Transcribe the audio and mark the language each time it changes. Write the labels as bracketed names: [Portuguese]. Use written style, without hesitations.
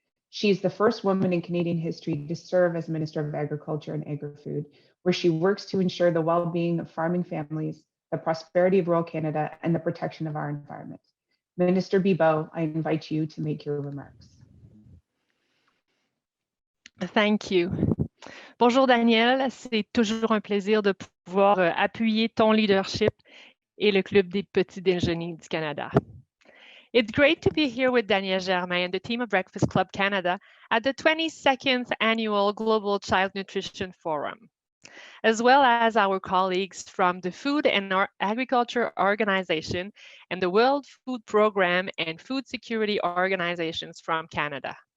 [English] She is the first woman in Canadian history to serve as Minister of Agriculture and Agri-Food, where she works to ensure the well-being of farming families, the prosperity of rural Canada, and the protection of our environment. Minister Bibeau, I invite you to make your remarks. Thank you. [French] Bonjour Daniel, c'est toujours un plaisir de pouvoir appuyer ton leadership et le Club des petits déjeuners du Canada. [English] It's great to be here with Daniel, Germain, and the team of Breakfast Club Canada at the 22nd Annual Global Child Nutrition Forum, as well as our colleagues from the Food and Agriculture Organization and the World Food Programme and Food Security Organizations from Canada.